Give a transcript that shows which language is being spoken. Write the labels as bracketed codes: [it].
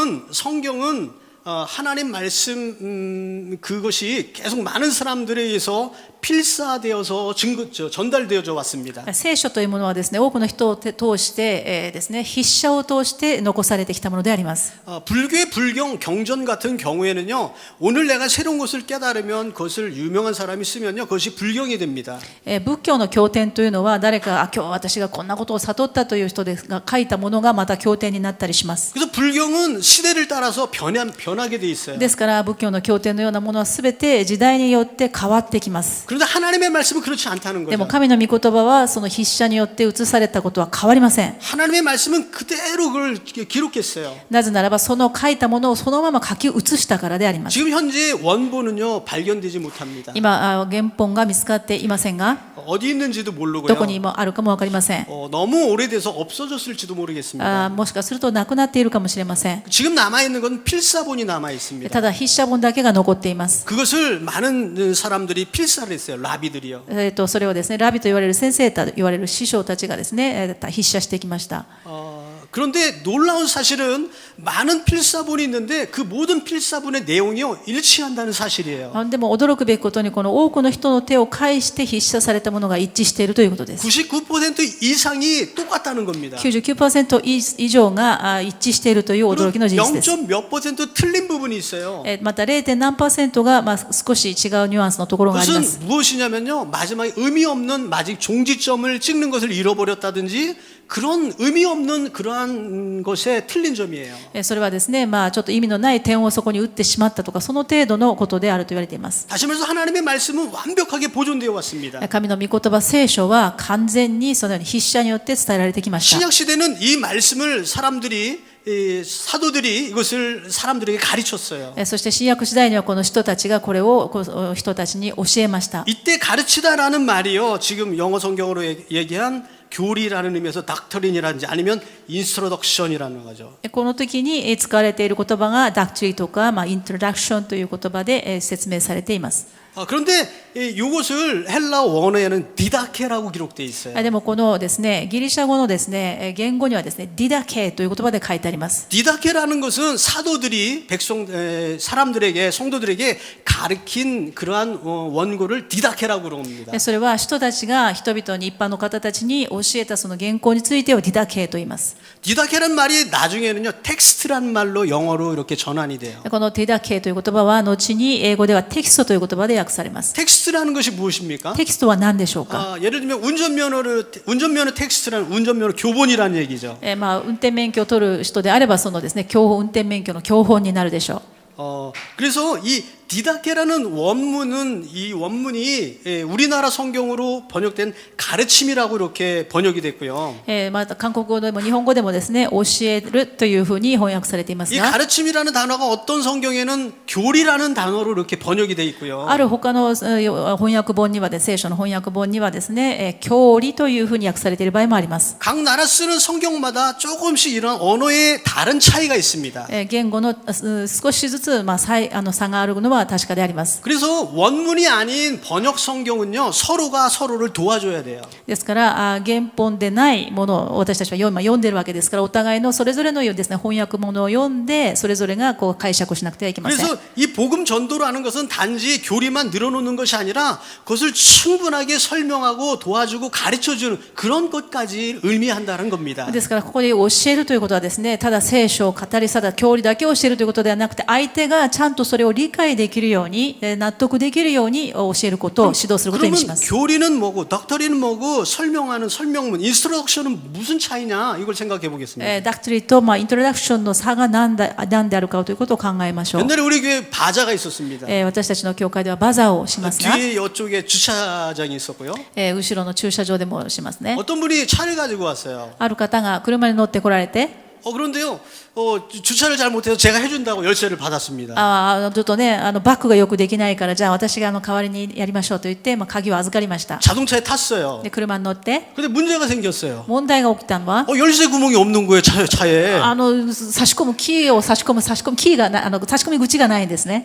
[ko] 성경은 하나님 말씀 그것이 계속 많은 사람들에 의해서 필사되어서 전달되어져 왔습니다. [ja] 聖書というものはですね、多くの人を通してですね、筆者を通して残されてきたものであります。 [ko] 불교의 불경 경전 같은 경우에는요, 오늘 내가 새로운 것을 깨달으면 그것을 유명한 사람이 쓰면요, 그것이 불경이 됩니다. [ja] 仏教の経典というのは誰か今日私がこんなことを悟ったという人が書いたものがまた経典になったりします。 [ko] 그래서 불경은 시대를 따라서 변하게 돼 있어요. [ja] ですから仏教の経典のようなものはすべて時代によって変わってきます。 [ko] 그런데 하나님의 말씀은 그렇지 않다는 [ja] でも [ko] 거죠. [ja] 神の御言葉はその筆者によって写されたことは変わりません。 [ko] 하나님의 말씀은 그대로 그걸 기록했어요. [ja] なぜならばその書いたものをそのまま書き写したからであります。 [ko] 지금 현재 원본은요 발견되지 못합니다. [ja] 今原本が見つかっていませんが、 [ko] 어디 있는지도 모르고요. [ja] こにもあるかもわかりません。 [ko] 너무 오래돼서 없어졌을지도 모르겠습니다. [ja] もしかするとなくなっているかもしれません。 [ko] 지금 남아 있는 건 필사본이 남아 있습니다. [ja] ただ筆者本だけが残っています。 [ko] 그것을 많은 사람들이 필사를 했어요. 라비들이요. [ja] それをですね、ラビと言われる先生と言われる師匠たちがですね、筆者してきました。 [ko] 그런데 놀라운 사실은 많은 필사본이 있는데 그 모든 필사본의 내용이요 일치한다는 사실이에요. [ja] でも驚くべきことにこの多くの人の手を介して筆者されたものが一致しているということです。 [ko] 99% 이상이 똑같다는 겁니다. [ja] 99% 以上が一致しているという驚きの事実です。 0. [ko] 몇 퍼센트 틀린 부분이 있어요. [ja] また 0. 何%が少し違うニュアンスのところがあります。 [ko] 그것은 무엇이냐면요 마지막에 의미 없는 마지막 종지점을 찍는 것을 잃어버렸다든지 그런 의미 없는 그러한 것에 틀린 점이에요. [ja] それはですね、ちょっと意味のない点をそこに打ってしまったとか、その程度のことであると言われています。 [ko] 다시 말해서 하나님의 말씀은 완벽하게 보존되어 왔습니다. [ja] 神の御言葉聖書は完全にそのように筆者によって伝えられてきました。 [ko] 신약 시대는 이 말씀을 사도들이 이것을 사람들에게 가르쳤어요. [ja] そして新約時代にはこの人たちがこれを人たちに教えました。 [ko] 이때 가르치다라는 말이요. 지금 영어 성경으로 얘기한 교리라는 의미에서 닥터린이라든지 아니면 인스트로덕션이라는 거죠. [ja] この時に使われている言葉がダクトリとか、イントロダクションという言葉で説明されています。 [ko] 그런데 이것을 헬라 원어에는 디다케라고 기록되어 있어요. [ja] でもこのですね、ギリシャ語のですね、言語にはですね、ディダケという言葉で書いてあります。 [ko] 디다케라는 것은 사도들이 사람들에게 성도들에게 가르친 그러한 원고를 디다케라고 그럽니다. [ja] それは人たちが人々に一般の方たちに教えたその原稿についてをディダケと言います。 [ko] 디다케라는 말이 나중에는요 텍스트라는 말로 영어로 이렇게 전환이 돼요. [ja] このディダケという言葉は後に英語ではテキストという言葉で訳されます。 [ko] 텍스트라는 것이 무엇입니까? [ja] テキストは何でしょうか。 [ko] 예를 들면 운전면허 텍스트라는 운전면허 교본이라는 얘기죠. [ja] 運転免許を取る人であればそのですね、運転免許の教本になるでしょう。 [ko] 그래서 이 디다케라는 이 원문이 우리나라 성경으로 번역된 가르침이라고 이렇게 번역이 됐고요. [ja] また韓国語でも日本語でもですね、教えるというふうに翻訳されています [ko] 이 [ja] が、 [ko] 가르침이라는 단어가 어떤 성경에는 교리라는 단어로 이렇게 번역이 돼 있고요. [ja] ある他の翻訳本には聖書の翻訳本にはですね、教理というふうに訳されている場合もあります。 [ko] 각 나라 쓰는 성경마다 조금씩 이런 언어의 다른 차이가 있습니다. [ja] 言語の少しずつ差があるのは確かであります。 [ko] 그래서 원문이 아닌 번역 성경은요 서로가 서로를 도와줘야 돼요. [ja] ですから原本でないものを私たちは今読んでいるわけですから、お互いのそれぞれのですね、翻訳物を読んでそれぞれがこう解釈しなくてはいけません。 [ko] 그래서 이 복음 전도라는 것은 단지 교리만 늘어놓는 것이 아니라 그것을 충분하게 설명하고 도와주고 가르쳐주는 그런 것까지 의미한다는 겁니다. [ja] ですからここで教えるということはですね、ただ聖書を語り、ただ教理だけを教えるということではなくて、相手がちゃんとそれを理解でできるように、納得できるように教えることを指導することにしま [ko] 그러면 [ja] す。 [ko] 교리는 뭐고 덕터리는 뭐고 설명하는 설명문, 인스트럭션은 무슨 차이냐 이걸 생각해 보겠습니다. [ja] ダクトリと、イントロダクションの差が何であるかということを考えましょう。 [ko] 옛날에 우리 교회 바자가 있었습니다. [ja] 私たちの教会ではバザーをしますが、 [ko] 뒤에 이쪽에 주차장이 있었고요. [ja] 後ろの駐車場でもしますね。 [ko] 어떤 분이 차를 가지고 왔어요. [ja] ある方が車に乗ってこられて、 [ko] 그런데요, 주차를 잘 못해서 제가 해준다고 열쇠를 받았습니다. [ja] ちょっとね、バックがよくできないから、じゃあ私が代わりにやりましょうと言って、鍵を預かりました。 [ko] 자동차에 탔어요. [ja] で、車に乗って、 [ko] 근데 문제가 생겼어요. [ja] 問題が起きたのは、 [ko] 열쇠 구멍이 없는 거예요, 차에. [ja] 差し込むキーを差し込むキーが差し込み口がないんですね。